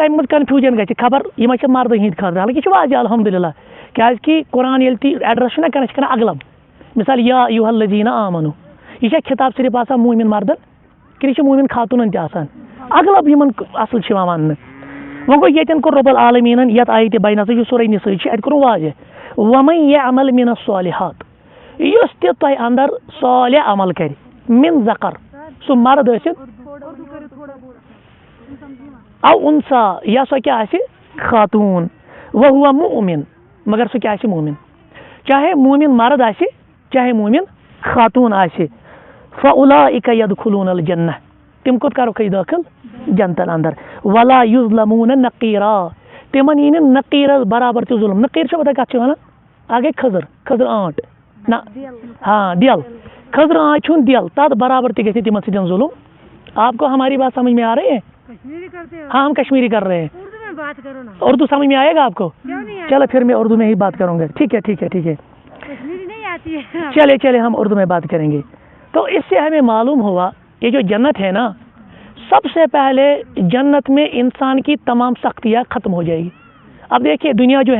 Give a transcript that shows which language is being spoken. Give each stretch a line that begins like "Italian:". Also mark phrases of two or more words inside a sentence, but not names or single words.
Kashmiri: امہِ منٛز کنفیوجن گژھِ خبر یِم چھِ مردن ہند خاطر حالانکہ یہ واضح الحمدللہ کیازکہ قرآن ییٚلہِ تہِ ایڈرس چھُ نہ کران یہِ چھِ کران اغلب مثال
Arabic: یا ایُہا الذین آمنو
Kashmiri: یہ چھا خطاب صرف آسان مومن مردن کِنہٕ یہِ چھُ مومن خاتونن تہِ آسان اغلب یِمن اصل چھِ یِوان وننہٕ وۄنۍ گوٚو ییٚتٮ۪ن کوٚر رب العالمیٖنن یتھ آیہِ تہِ بیان یُس سورہ نِساء چھِ اتہِ کوٚرُن واضح
Arabic: ومن یعمل من الصالحات
Kashmiri: یُس تہِ تۄہہِ اندر صالح عمل کرِ
Arabic: من ذکر
Kashmiri: سُہ مرد ٲسِن
Arabic: او انسا
Kashmiri: یا سۄ کیٛاہ آسہِ خاتوٗن
Arabic: وہو مؤمن
Kashmiri: مگر سُہ کیٛاہ آسہِ مومن چاہے مومن مرد آسہِ چاہے مومن خاتوٗن آسہِ
Arabic: فاولئک یدخلون الجنہ
Kashmiri: تم کوٚت کرُکھ أسۍ دٲخل جنتن اندر
Arabic: ولا یظلمون نقیرا
Kashmiri: تمن یی نہٕ نقیرس برابر تہِ ظلم نقیر چھا پتہ کتھ چھِ ونان اکھ گٔے کھٔزٕر آنٹ نہ ہاں دل کھٔزٕر آنٹ چھُن دل تتھ برابر تہِ گژھِ نہٕ تمن سۭتۍ ظلم
Urdu: آپ کو ہماری بات سمجھ میں آ رہی ہے ہاں ہم کشمیری کر رہے ہیں اردو سمجھ میں آئے گا آپ کو چلو پھر میں اردو میں ہی بات کروں گا ٹھیک ہے ٹھیک ہے ٹھیک ہے چلے ہم اردو میں بات کریں گے تو اس سے ہمیں معلوم ہوا یہ جو جنت ہے نا سب سے پہلے جنت میں انسان کی تمام سختیاں ختم ہو جائے گی اب دیکھیے دنیا جو